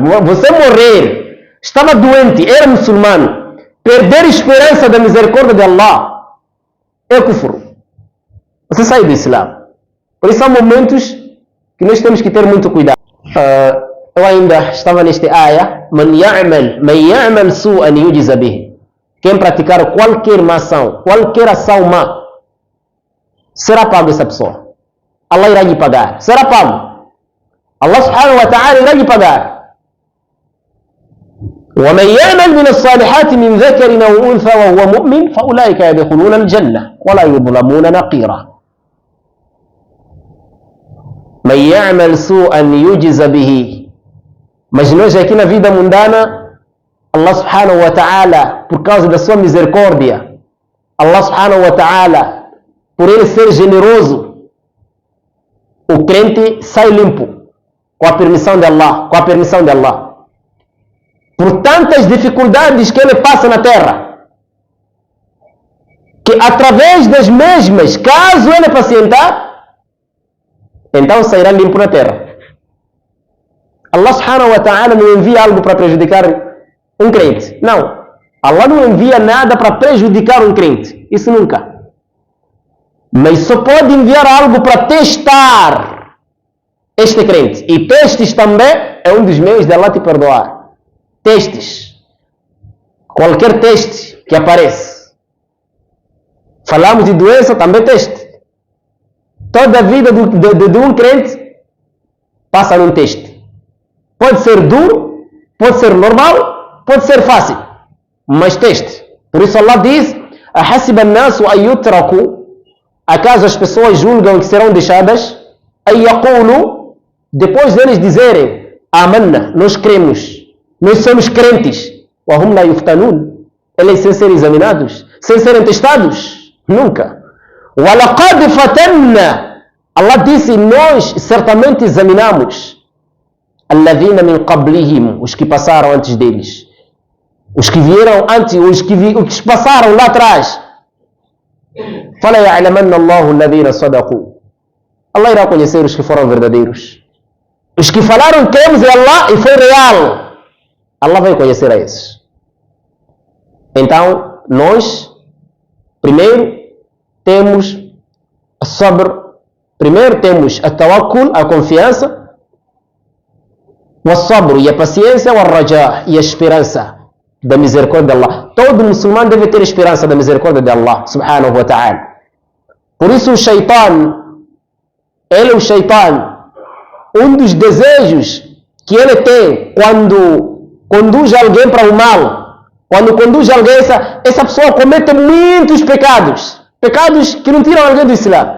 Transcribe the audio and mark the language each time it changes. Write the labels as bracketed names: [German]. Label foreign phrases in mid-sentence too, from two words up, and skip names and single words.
[Portuguese] Você morrer, estava doente, era muçulmano, perder a esperança da misericórdia de Allah é kufr. Você sai do Islã. Por isso há momentos que nós temos que ter muito cuidado. Eu ainda estava neste ayah, [Arabic] من يعمل سوءا يجز به. [Portuguese] Quem praticar qualquer má ação, qualquer ação má, será pago essa pessoa. Allah irá lhe pagar. Será pago. Allah [Arabic] سبحانه وتعالى [Portuguese] irá lhe pagar. [Arabic] وَمَنْ يَعْمَلْ مِنَ الصَّالِحَاتِ مِنْ ذَكَرٍ أَوْ أُنْثَى وَهُوَ مُؤْمِنٌ فَأُولَٰئِكَ يَدْخُلُونَ الْجَنَّةَ وَلَا يُظْلَمُونَ نَقِيرًا. مَنْ يَعْمَلْ سُوءًا يُجْزَ بِهِ. [Portuguese] Mas nós aqui na vida mundana, [Arabic] الله سبحانه وتعالى, [Portuguese] por causa da sua misericórdia, [Arabic] الله سبحانه وتعالى, [Portuguese] por ele ser generoso, o crente sai limpo, com a permissão de Allah, por tantas dificuldades que ele passa na terra, que através das mesmas, caso ele pacientar, então sairá limpo na terra. Allah [Arabic] سبحانه وتعالى [Portuguese] não envia algo para prejudicar um crente. Não. Allah não envia nada para prejudicar um crente. Isso nunca. Mas só pode enviar algo para testar este crente. E testes também é um dos meios de Allah te perdoar. Testes. Qualquer teste que aparece. Falamos de doença, também teste. Toda a vida de um crente passa num teste. Pode ser duro, pode ser normal, pode ser fácil. Mas teste. Por isso Allah diz: [Arabic] أَحَسِبَ النَّاسُ أَن يُتْرَكُوا. [Portuguese] Acaso as pessoas julgam que serão deixadas? [Arabic] أَن يَقُولُوا. [Portuguese] Depois deles dizerem: آمَنَّا, nós cremos, nós somos crentes. [Arabic] وَهُمْ لَا يُفْتَنُونَ. [Portuguese] Eles sem serem examinados, sem serem testados? Nunca. [Arabic] وَلَقَدْ فَتَنَّا. [Portuguese] Allah disse: nós certamente examinamos [Arabic] الَّذِينَ مِنْ قَبْلِهِمْ, [Portuguese] os que passaram antes deles. Os que vieram antes, os que passaram lá atrás. [Arabic] فَلَا يَعْلَمَنَّ اللَّهُ الَّذِينَ صَدَقُوا. [Portuguese] Allah irá conhecer os que foram verdadeiros. Os que falaram que temos é Allah e foi real. Allah vai conhecer a esses. Então, nós, primeiro, temos a sabr, primeiro temos a tawakkul, a confiança, o sabr e a paciência, o raja e a esperança da misericórdia de Allah. Todo muçulmano deve ter esperança da misericórdia de Allah [Arabic] سبحانه وتعالى. [Portuguese] Por isso o shaitan, um dos desejos que ele tem quando conduz alguém para o mal, quando conduz alguém, essa pessoa comete muitos pecados que não tiram alguém do Islã.